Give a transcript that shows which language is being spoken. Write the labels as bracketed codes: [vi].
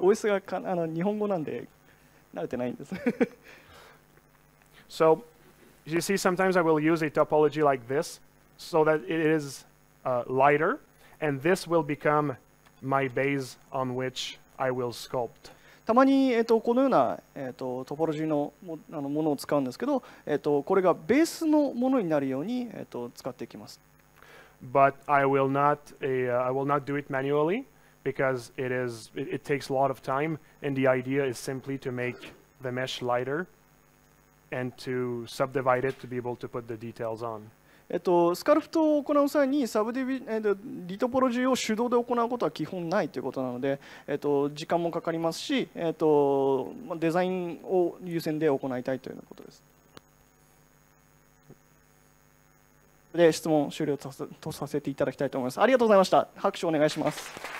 [ja] OS が日本語なんで慣れてないんです。 [en] So, you see, sometimes I will use a topology like this so that it is lighter, and this will become my base on which I will sculpt. [ja] たまに、このような、トポロジーのものを使うんですけど、これがベースのものになるように、使っていきます。 [en] But I will not do it manually because it takes a lot of time, and the idea is simply to make the mesh lighter and to subdivide it to be able to put the details on. [ja] スカルプトを行う際にリトポロジーを手動で行うことは基本ないということなので、時間もかかりますし、デザインを優先で行いたいということです。で、質問終了とさせていただきたいと思います。ありがとうございました。拍手お願いします。